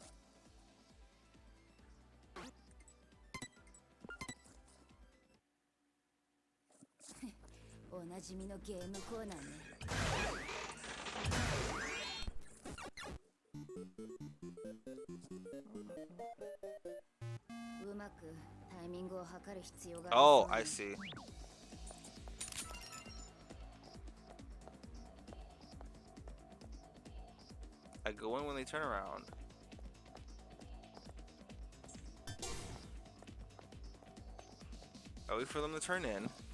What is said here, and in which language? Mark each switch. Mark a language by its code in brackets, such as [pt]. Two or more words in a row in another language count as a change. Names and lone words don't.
[ja] おなじみのゲームコーナーね。うまくタイミングを測る必要がありそうね。 [en] Oh, I see. I go in when they turn around. I wait for them to turn in.